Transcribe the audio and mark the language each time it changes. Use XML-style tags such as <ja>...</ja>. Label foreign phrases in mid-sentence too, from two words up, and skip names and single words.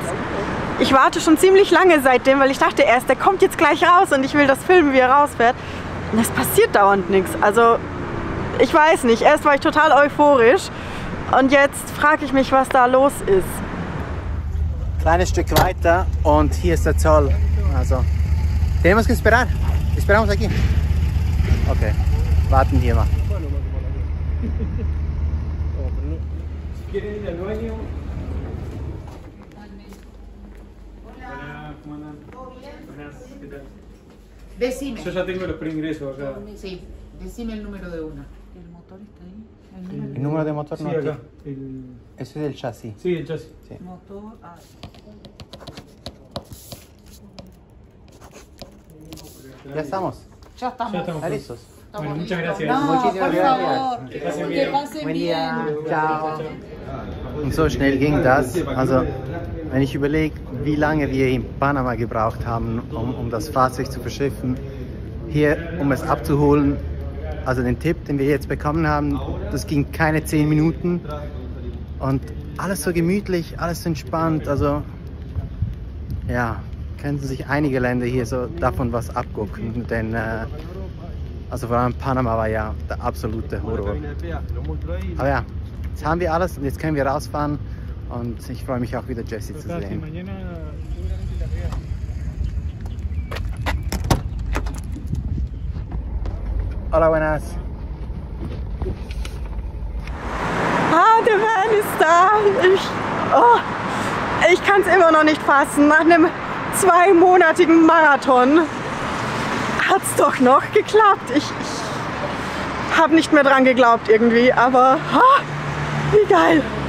<de>Ich warte schon ziemlich lange seitdem, weil ich dachte erst, der kommt jetzt gleich raus und ich will das filmen, wie er rausfährt. Und es passiert dauernd nichts. Also ich weiß nicht. Erst war ich total euphorisch und jetzt frage ich mich, was da los ist. Kleines Stück weiter und hier ist der Zoll. Also,</de> <es>tenemos que esperar. Esperamos aquí.</es> <de>Okay, warten hier mal.</de> <es>Decime. Yo ya tengo los preingresos acá. Sí, decime el número de una. ¿El motor está ahí? El número de motor Sí, no acá. tiene. Ese es el chasis. Sí, el chasis. Sí. Motor A. Ya estamos. Ya estamos. Ya estamos. ¿Están listos? Bueno, muchas gracias. No, Muchísimas por gracias. favor. Que pasen Que bien. pasen Buen bien. Día.</es> <de>Ciao. Und so schnell ging das. Also, wenn ich überlege, wie lange wir in Panama gebraucht haben, um das Fahrzeug zu verschiffen, hier, um es abzuholen, also den Tipp, den wir jetzt bekommen haben, das ging keine 10 Minuten und alles so gemütlich, alles so entspannt, also ja, könnten sich einige Länder hier so davon was abgucken, denn also vor allem Panama war ja der absolute Horror. Aber ja, jetzt haben wir alles und jetzt können wir rausfahren und ich freue mich auch wieder Jessie zu sehen.</de> <es>Hola, buenas.</es> <de>Der Van ist da. Ich kann es immer noch nicht fassen. Nach einem 2-monatigen Marathon hat es doch noch geklappt. Ich habe nicht mehr dran geglaubt irgendwie, aber wie geil.</de>